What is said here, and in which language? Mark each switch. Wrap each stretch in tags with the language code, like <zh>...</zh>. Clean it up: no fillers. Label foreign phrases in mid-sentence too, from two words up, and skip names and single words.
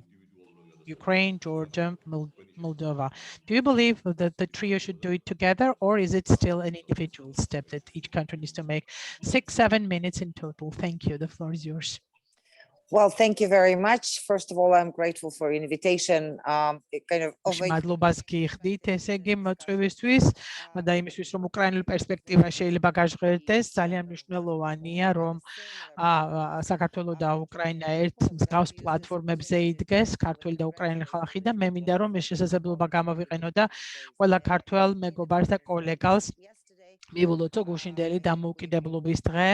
<en>Ukraine, Georgia, Moldova. Do you believe that the trio should do it together, or is it still an individual step that each country needs to make? 6-7 minutes in total. Thank you. The floor is yours. Well, thank you very much. First of all, I'm grateful for invitation.</en> <ka>მადლობას გიხდით, ესე იგი მოწვევისთვის და იმისთვის, რომ უკრაინული პერსპექტივა შეიძლება გაჟღერდეს, ძალიან მნიშვნელოვანია, რომ საქართველოს და უკრაინა ერთ მსგავს პლატფორმებზე იდგეს, ქართველი და უკრაინელი ხალხი, და მე მინდა, რომ ეს შესაძლებლობა გამოვიყენო და ყველა ქართველ მეგობარს და კოლეგალს მივულოცო გუშინდელი დამოუკიდებლობის დღე.</ka>